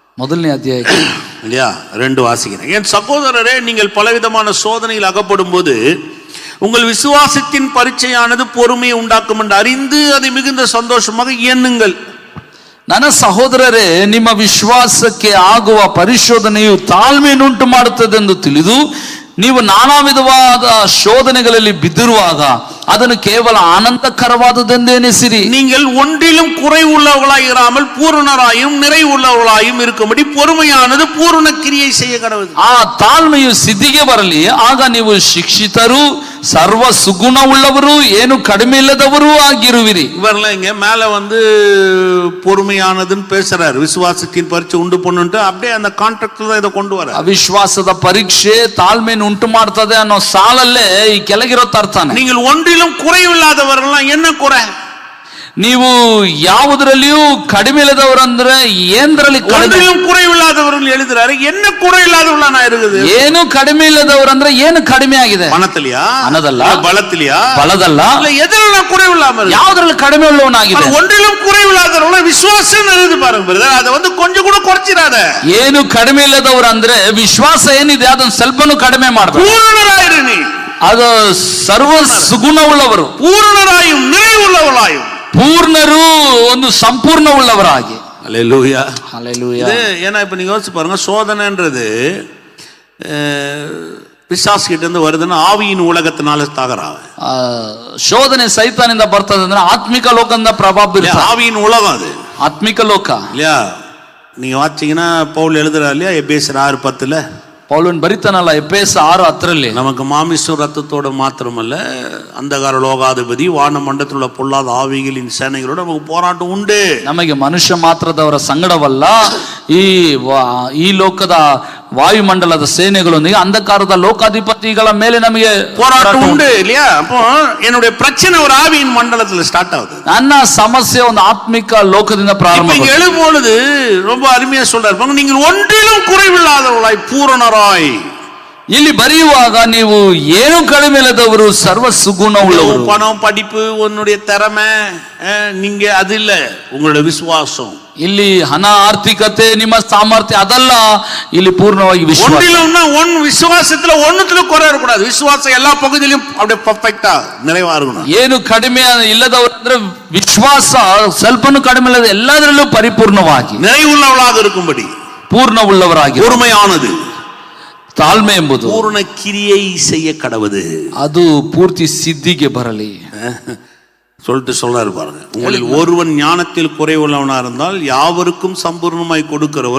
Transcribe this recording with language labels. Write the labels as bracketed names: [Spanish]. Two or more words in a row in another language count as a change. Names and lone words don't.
[Kannada] ಮೊದಲನೇ ಅಧ್ಯಾಯ [Tamil] இல்லையா 2 வாசிக்கிறேன். என் சகோதரரே, நீங்கள் பலவிதமான சோதனையில் அகப்படும் போது உங்கள் விசுவாசத்தின் பரீட்சையானது பொறுமையை உண்டாக்கும் என்று அறிந்து அதை மிகுந்த சந்தோஷமாக எண்ணுங்கள். [Kannada] ನನ್ನ ಸಹೋದರರೇ, ನಿಮ್ಮ ವಿಶ್ವಾಸಕ್ಕೆ ಆಗುವ ಪರಿಶೋಧನೆಯು ತಾಳ್ಮೆಯನ್ನುಂಟು ಮಾಡುತ್ತದೆಂದು ತಿಳಿದು ನೀವು ನಾನಾ ವಿಧವಾದ ಶೋಧನೆಗಳಲ್ಲಿ ಬಿದ್ದಿರುವಾಗ ಅದನ್ನು ಕೇವಲ ಆನಂದಕರವಾದದೆಂದು ಎಣಿಸಿರಿ. [Tamil] நீங்கள் ஒன்றிலும் குறைவுள்ளவர்களாய் இராமல் பூரணராயும் நிறைவுள்ளவர்களாயும் இருக்கும்படி பொறுமையானது பூரண கிரியை செய்ய கடவுது. [Kannada] ಆ ತಾಳ್ಮೆಯು ಸಿದ್ಧಿಗೆ ಬರಲಿ, ಆಗ ನೀವು ಶಿಕ್ಷಿತರು, ಸರ್ವ ಸುಗುಣ ಉಳ್ಳವರು, ಏನು ಕಡಿಮೆ ಇಲ್ಲದವರು ಆಗಿರುವಿರಿ. [Tamil] இவரெல்லாம் இங்க மேல பொறுமையானதுன்னு பேசுறாரு. விசுவாசத்தின் பரீட்சை உண்டு பண்ணுட்டு அப்படியே அந்த கான்ட்ராக்ட்ல தான் இதை கொண்டு வர. [Kannada] ಅವಿಶ್ವಾಸದ ಪರೀಕ್ಷೆ ತಾಳ್ಮೆಯನ್ನು ಉಂಟು ಮಾಡ್ತದೆ ಅನ್ನೋ ಸಾಲಲ್ಲೇ ಈ ಕೆಳಗಿರೋ ತರ್ತಾನೆ. [Tamil] நீங்கள் ஒன்றிலும் குறைவில்லாதவர்கள்லாம் என்ன குறை? [Kannada] ನೀವು ಯಾವುದರಲ್ಲಿಯೂ ಕಡಿಮೆ ಇಲ್ಲದವರಂದ್ರೆ ಏನ್ರಲ್ಲಿ [Tamil] ஒன்றிலும் குறைவில்லாதவர்கள் எழுதுறாரு. என்ன குறை இல்லாதவர்களா இருக்குது? [Kannada] ಏನು ಕಡಿಮೆ ಇಲ್ಲದವರಂದ್ರೆ ಏನು ಕಡಿಮೆ ಆಗಿದೆ? [Tamil] பணத்திலையா? [Kannada] ಹಣದಲ್ಲ. [Tamil] பலத்திலையா? [Kannada] ಬಲದಲ್ಲ. [Tamil] இல்ல எதெல்லாம் குறைவில்லாம [Kannada] ಯಾವುದರಲ್ಲಿ ಕಡಿಮೆ ಉಳ್ಳವನಾಗಿದೆ? [Tamil] ஒன்றிலும் குறைவில்லாதவர்கள விசுவாசம் எழுது பாருங்க பிரதர். அதை கொஞ்சம் கூட குறைச்சிடாத. [Kannada] ಏನು ಕಡಿಮೆ ಇಲ್ಲದವರು ಅಂದ್ರೆ ವಿಶ್ವಾಸ ಏನಿದೆ ಅದನ್ನು ಸ್ವಲ್ಪನೂ ಕಡಿಮೆ ಮಾಡಬೇಡ. [Tamil] பூரணராயிரு நீ. [Kannada] ಅದು ಸರ್ವ ಸುಗುಣವುಳ್ಳವರು, [Tamil] பூரணராயும் நிறைவுள்ளவர்களாயும், [Kannada] ಪೂರ್ಣರು, ಒಂದು ಸಂಪೂರ್ಣ ಉಳ್ಳವರಾಗಿ. [Tamil] அல்லேலூயா, அல்லேலூயா. ஏன்னா இப்ப நீங்க யோசிச்சு பாருங்க, சோதனைன்றது பிசாசு கிட்ட இருந்து வருதுன்னா ஆவியின் உலகத்தினால தாகறாங்க. [Kannada] ಶೋಧನೆ ಸೈತಾನಿಂದ ಬರ್ತದೆ ಅಂದ್ರೆ ಆತ್ಮಿಕ ಲೋಕದಿಂದ ಪ್ರಭಾವ ಬೀರುತ್ತೆ. [Tamil] ஆவியின் உலகம் அது, [Kannada] ಆತ್ಮಿಕ ಲೋಕ [Tamil] இல்லையா? நீங்க வாச்சீங்கன்னா பவுல் எழுதுறா இல்லையா, எபேசியர் 6:10 [Kannada] ಪೌಲನ್ ಬರಿತಾನಲ್ಲ ಎಫೆಸ 6:10 [Tamil] நமக்கு மாமிச ரத்தத்தோட மாத்திரமல்ல, அந்தகார லோகாதிபதி வான மண்டலத்தில் உள்ள பொல்லாத ஆவிகளின் சேனைகளோட நமக்கு போராட்டம் உண்டு. [Kannada] ನಮಗೆ ಮನುಷ್ಯ ಮಾತ್ರದವರ ಸಂಗಡವಲ್ಲ, ಈ ಲೋಕದ ವಾಯುಮಂಡಲದ ಸೇನೆಗಳೊಂದಿಗೆ ಅಂಧಕಾರದ ಲೋಕಾಧಿಪತಿಗಳ ಮೇಲೆ ನಮಗೆ [Tamil] போராட்டம் உண்டு இல்லையா? அப்போ என்னுடைய பிரச்சனை ஒரு ஆவியின் மண்டலத்துல ஸ்டார்ட் ஆகுது. [Kannada] ನನ್ನ ಸಮಸ್ಯೆ ಒಂದು ಆತ್ಮಿಕ ಲೋಕದಿಂದ ಪ್ರಾರಂಭ. [Tamil] இங்க எழும்பொழுது ரொம்ப அருமையா சொல்றாரு, நீங்கள் ஒன்றிலும் குறைவில்லாதவர்களாய் பூரணராய். [Kannada] ಇಲ್ಲಿ ಬರೆಯುವಾಗ ನೀವು ಏನು ಕಡಿಮೆ ಇಲ್ಲದವರು, ಸರ್ವ ಸುಗುಣ ಉಳ್ಳವರು. [Tamil] பணம், படிப்பு, உன்னுடைய திறமை, நீங்க அது இல்ல, உங்களுடைய விசுவாசம். [Kannada] ಇಲ್ಲಿ ಹಣ, ಆರ್ಥಿಕತೆ, ನಿಮ್ಮ ಸಾಮರ್ಥ್ಯ ಅದಲ್ಲ, ಇಲ್ಲಿ ಪೂರ್ಣವಾಗಿ ವಿಶ್ವಾಸ. [Tamil] விசுவாசத்துல ஒண்ணுத்துல குறை இருக்கக்கூடாது. விசுவாசம் எல்லா பகுதியிலும் அப்படியே பர்ஃபெக்ட்டா நிறைவா இருக்கணும். [Kannada] ಏನು ಕಡಿಮೆ ಇಲ್ಲದವರು ಅಂದ್ರೆ ವಿಶ್ವಾಸ ಸ್ವಲ್ಪನೂ ಕಡಿಮೆ ಇಲ್ಲದ ಎಲ್ಲದರಲ್ಲೂ ಪರಿಪೂರ್ಣವಾಗಿ [Tamil] நிறைவுள்ளவளாக இருக்கும்படி, [Kannada] ಪೂರ್ಣ ಉಳ್ಳವರಾಗಿ. [Tamil] பொறுமையானது, [Kannada] ತಾಳ್ಮೆ ಎಂಬುದು [Tamil] பூர்ண கிரியை செய்ய கடவுது. [Kannada] ಅದು ಪೂರ್ತಿ ಸಿದ್ಧಿಗೆ ಬರಲಿ [Tamil] சொல்லிட்டு சொல்றாரு பாருங்க, உங்களில் ஒருவன் ஞானத்தில் குறைவுள்ளவனா இருந்தால் யாவருக்கும் சம்பூர்ணமாய் கொடுக்கிறவரும்